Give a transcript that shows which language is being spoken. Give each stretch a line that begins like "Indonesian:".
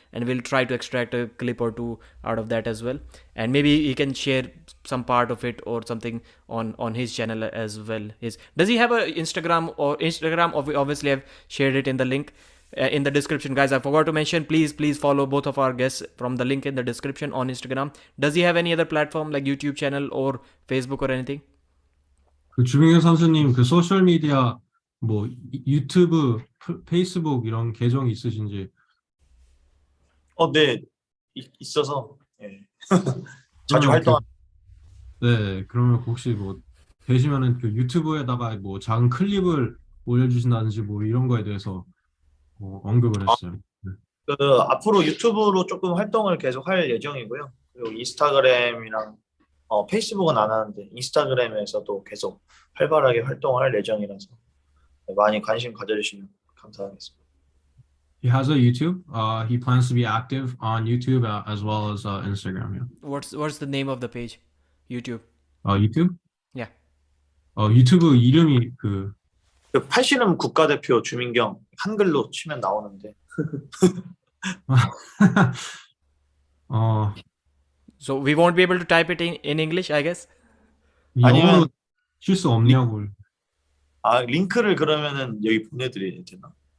English: And we'll try to extract a clip or two out of that as well. And maybe he can share some part of it or something on his channel as well. Does he have a Instagram? Or Instagram, obviously I've shared it in the link in the description, guys. I forgot to mention, please follow both of our guests from the link in the description on Instagram. Does he have any other platform like YouTube channel or Facebook or anything?
Korean: 그 주민규 선수님 그 소셜 미디어 뭐 유튜브, 페이스북 이런 계정이 있으신지? 네, 있어서 예. 자주 그러면 활동하. 네, 그러면 혹시 뭐 되시면은 그 유튜브에다가 뭐 작은 클립을 올려주신다든지 뭐 이런 거에 대해서 언급을 했어요. 네. 앞으로 유튜브로 조금 활동을 계속 할 예정이고요. 그리고 인스타그램이랑 페이스북은 안 하는데 인스타그램에서도 계속 활발하게 활동을 할 예정이라서 많이 관심 가져주시면 감사하겠습니다.
English: He has a YouTube. He plans to be active on YouTube as well as Instagram. Yeah. What's the name of the page? YouTube.
Korean: 유튜브?
English: Yeah.
Korean: 유튜브 이름이 그 그 팔씨름 국가대표 주민경 한글로 치면 나오는데 어,
English: So we won't be able to type it in English, I guess.
Korean: 영어로 아니면 칠 수 없냐고. 링크를 그러면은 여기 보내드려야 되나?